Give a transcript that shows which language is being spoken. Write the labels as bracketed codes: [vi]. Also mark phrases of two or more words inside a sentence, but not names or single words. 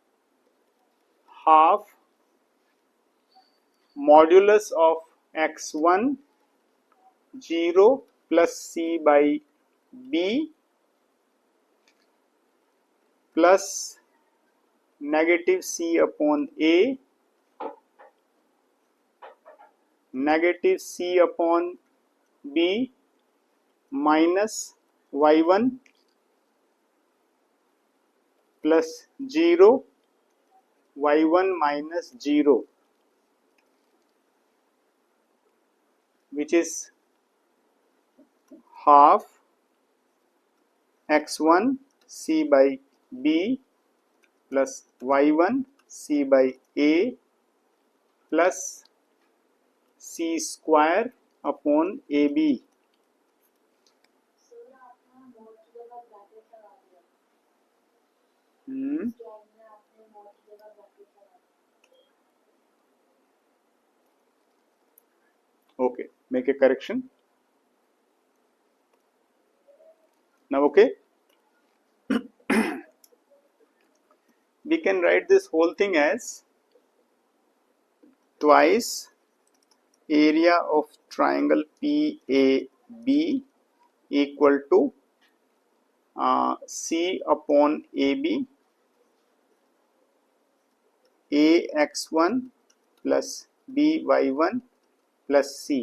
[en] half modulus of x1 0 plus c by b plus negative c upon a negative c upon b minus y1 plus 0 y1 minus 0, which is half x1 c by b plus y1 c by a plus c square upon ab. [hi] सर आपने मोड की जगह ब्रैकेट लगा दिया, Hmm. स्क्वायर में आपने मोड की जगह ब्रैकेट लगा दिया. [en] Okay, make a correction. Now okay, we can write this whole thing as twice area of triangle PAB equal to C upon AB, AX1 plus BY1 plus C.